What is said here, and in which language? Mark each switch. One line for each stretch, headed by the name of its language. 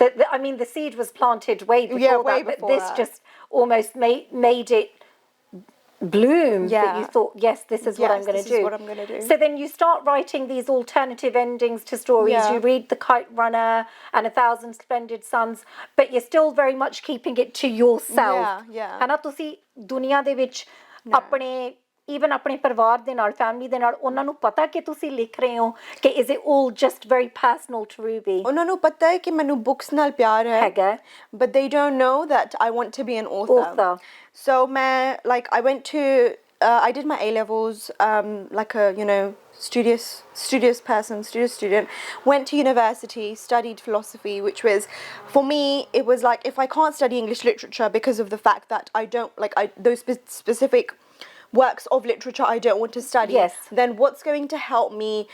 English: I mean, the seed was planted way before that, but this just almost made it bloom, that you thought, yes, this is what I'm going to do. This is what I'm going to do. So then you start writing these alternative endings to stories. Yeah. You read The Kite Runner and A Thousand Splendid Suns, but you're still very much keeping it to yourself. Yeah.
Punjabi: ਹਨਾ ਤੁਸੀਂ ਦੁਨੀਆ ਦੇ ਵਿੱਚ ਆਪਣੇ even ਆਪਣੇ ਪਰਿਵਾਰ ਦੇ ਨਾਲ ਫੈਮਿਲੀ ਦੇ ਨਾਲ ਉਹਨਾਂ ਨੂੰ ਪਤਾ ਕਿ ਤੁਸੀਂ ਲਿਖ ਰਹੇ ਹੋ ਕਿ
English: is it all just very personal to Ruby?
Punjabi: ਉਹਨਾਂ ਨੂੰ ਪਤਾ ਹੈ ਕਿ ਮੈਨੂੰ books ਨਾਲ ਪਿਆਰ ਹੈ ਹੈਗਾ,
English: but they don't know that I want to be an author. So I went to I did my A-levels like a studious student, went to university, studied philosophy, which was, for me, it was like, if I can't study English literature because of the fact that I don't those specific works of literature I don't want to study, then what's going to help me